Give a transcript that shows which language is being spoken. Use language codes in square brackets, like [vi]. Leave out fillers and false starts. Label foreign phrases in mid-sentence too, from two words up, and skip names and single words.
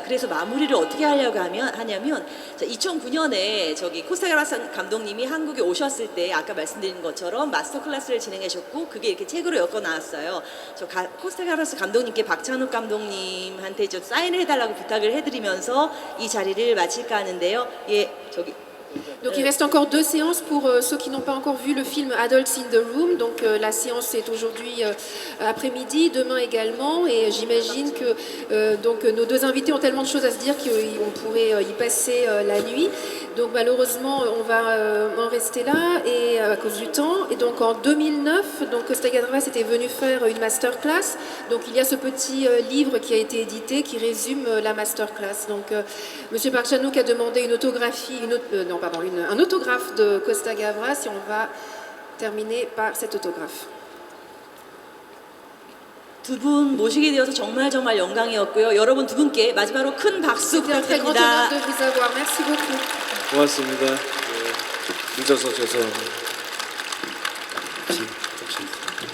[ko] 그래서 마무리를 어떻게 하려고 하냐면 2009년에 저기 코스타그라스 감독님이 한국에 오셨을 때 아까 말씀드린 것처럼 마스터 클래스를 진행하셨고 그게 이렇게 책으로 엮어 나왔어요. 코스타그라스 감독님께 박찬욱 감독님한테 좀 사인을 해달라고 부탁을 해드리면서 이 자리를 마칠까 하는데요. [fr] Donc il reste encore 2 séances pour ceux qui n'ont pas encore vu le film Adults in the Room. Donc la séance est aujourd'hui après-midi, demain également. Et j'imagine que donc nos 2 invités ont tellement de choses à se dire qu'on pourrait y passer la nuit. Donc malheureusement on va en rester là et à cause du temps. Et donc en 2009, donc Costa Gavras était venu faire une masterclass. Donc il y a ce petit livre qui a été édité qui résume la masterclass. Donc Monsieur Park Chan-wook a demandé une autographie, un autographe de Costa Gavras et on va terminer par cet autographe. [ko] 두 분 모시게 되어서 정말 영광이었고요. 여러분 두 분께 마지막으로 큰 박수 [fr] C'était un très grand honneur [ko] 부탁드립니다. [fr] de vous avoir. Merci beaucoup. [ko] 고맙습니다. 늦어서 죄송합니다. [fr] Merci.